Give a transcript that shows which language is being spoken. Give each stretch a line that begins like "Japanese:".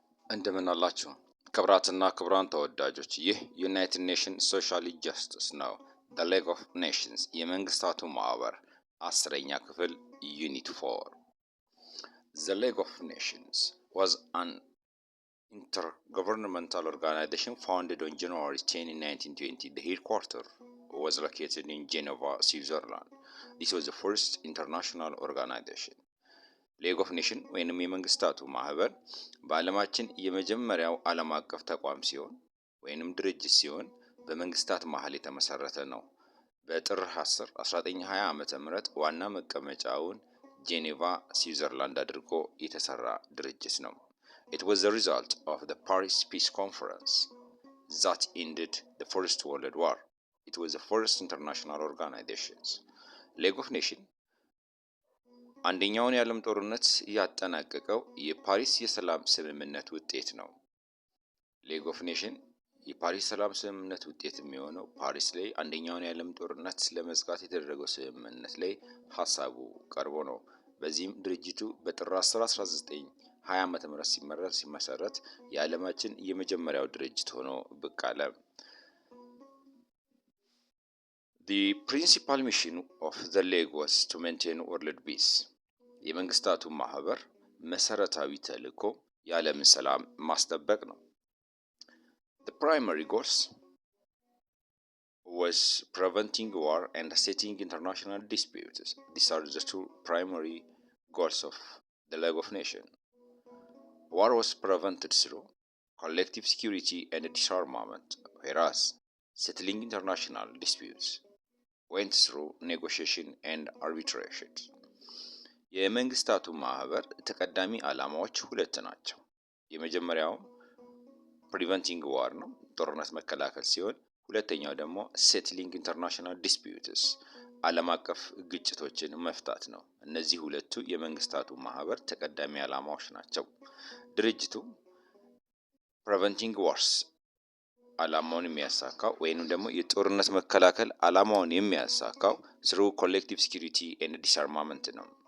Amharic: እንደምን አላችሁ ክብራትና ክብራን ተወዳጆች፣ ይህ ዩናይትድ ኔሽንስ ሶሻል ጀስቲስ ነው። ዘ ሌግ ኦፍ ኔሽንስ የመንግስታቱ ማህበር 10ኛ ክፍል ዩኒት 4። ዘ ሌግ ኦፍ ኔሽንስ
English: was an intergovernmental organization founded on January 10, 1920. The headquarters was located in Geneva, Switzerland. This was the first international organization.
Amharic: ሌግ ኦፍ ኔሽን ወይንም የመንግስታቱ ማህበር በዓለማችን የመጀመሪያው ዓለም አቀፍ ተቋም ሲሆን ወይንም ድርጅት ሲሆን በመንግስታት መሃል የተመሰረተ ነው። በጥር 10 1920 ዓመተ ምህረት ዋና መቀመጫውን ጄኔቫ ስዊዘርላንድ አድርጎ የተሰራ ድርጅት ነው።
English: It was the result of the Paris Peace Conference that ended the First World War. It was the first international organization.
Amharic: ሌግ ኦፍ ኔሽን አንደኛውን የዓለም ጦርነት ያጠናቀቀው የፓሪስ የሰላም ስምምነት ውጤት ነው። ሌግ ኦፍ ኔሽን የፓሪስ ሰላም ስምምነት ውጤት የሚሆነው ፓሪስ ላይ አንደኛውን የዓለም ጦርነት ለመዝጋት የተደረገው ስምምነት ላይ ሀሳቡ ቀርቦ ነው። በዚህም ድርጅቱ በጥር 10 1920 ዓመተ ምህረት ሲመሰረት የዓለማችን የመጀመሪያው ድርጅት ሆኖ ብቅ አለ።
English: The principal mission of the League was to maintain world peace.
Amharic: የመንግስታቱ ማህበር መሰረታዊ ተልዕኮ የዓለምን ሰላም ማስጠበቅ ነው።
English: The primary goals was preventing war and settling international disputes. These are the two primary goals of the League of Nations. War was prevented through collective security and disarmament, whereas settling international disputes went through negotiation and arbitration.
Amharic: የመንግስታቱ ማህበር ተቀዳሚ ዓላማዎች ሁለት ናቸው። የመጀመሪያው ፕሪቨንቲንግ ዋር ነው፣ ጦርነት መከላከል ሲሆን ሁለተኛው ደግሞ ሴትሊንግ ኢንተርናሽናል ዲስፒዩትስ ዓለም አቀፍ ግጭቶችን መፍታት ነው። እነዚህ ሁለቱ የመንግስታቱ ማህበር ተቀዳሚ ዓላማዎች ናቸው። ድርጅቱ ፕሪቨንቲንግ ዋርስ ዓላማውን የሚያሳካው ወይንም ደግሞ የጦርነት መከላከል ዓላማውን የሚያሳካው
English: ስሩ ኮሌክቲቭ ሴኩሪቲ ኤንድ ዲስአርማመንት
Amharic: ነው።